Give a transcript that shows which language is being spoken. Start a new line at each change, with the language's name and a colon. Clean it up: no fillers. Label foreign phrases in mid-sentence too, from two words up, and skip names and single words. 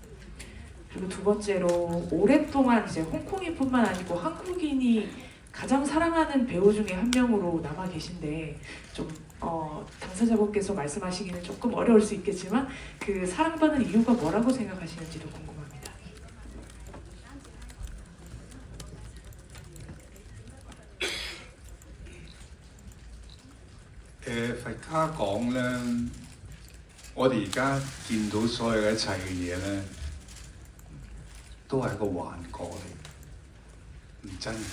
Korean: 그리고 두 번째로 오랫동안 이제 홍콩인뿐만 아니고 한국인이 가장 사랑하는 배우 중에 한 명으로 남아 계신데 좀 당사자분께서 말씀하시기는 조금 어려울 수 있겠지만 그 사랑받는 이유가 뭐라고 생각하시는지도 궁금합니다.
Cantonese: 佛家講咧，我哋而家見到所有一切嘅嘢咧，都係一個幻覺嚟，唔真嘅。